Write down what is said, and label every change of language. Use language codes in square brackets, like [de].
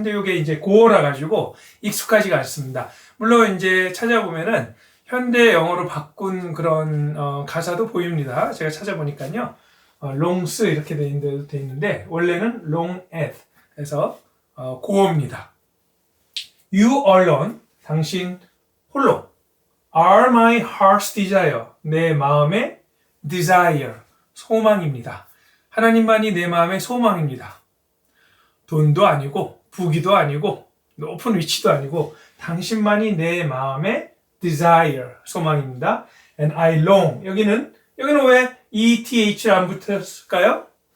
[ko] 근데 이게 이제 고어라 가지고 익숙하지가 않습니다. 물론 이제 찾아보면은 현대 영어로 바꾼 그런 가사도 보입니다. 제가 찾아보니까요, longs 이렇게 돼 있는데 원래는 longeth, 그래서 고어입니다. [en] You alone, [ko] 당신 홀로, [en] are my heart's desire, [ko] 내 마음의 [en] desire, [ko] 소망입니다. 하나님만이 내 마음의 소망입니다. 돈도 아니고 부귀도 아니고 높은 위치도 아니고 당신만이 내 마음의 desire, 소망입니다. [en] And I long. [ko] 여기는 왜 ETH를 안 붙였을까요?